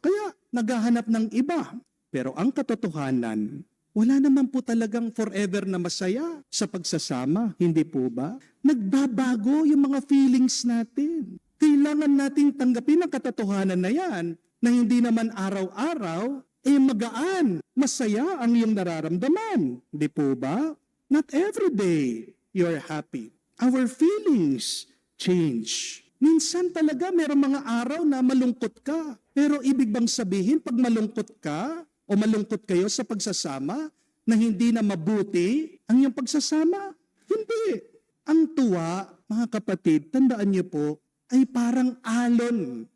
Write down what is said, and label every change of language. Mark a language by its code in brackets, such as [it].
[tl] Kaya naghahanap ng iba. Pero ang katotohanan, wala naman po talagang forever na masaya sa pagsasama. Hindi po ba? Nagbabago yung mga feelings natin. Kailangan nating tanggapin ang katotohanan na yan na hindi naman araw-araw magaan, masaya ang iyong nararamdaman. Hindi po ba? [en] Not every day you're happy. Our feelings change. [tl] Minsan talaga mayroong mga araw na malungkot ka. Pero ibig bang sabihin pag malungkot ka o malungkot kayo sa pagsasama na hindi na mabuti ang iyong pagsasama? Hindi. Ang tuwa, mga kapatid, tandaan niyo po, ay parang alon.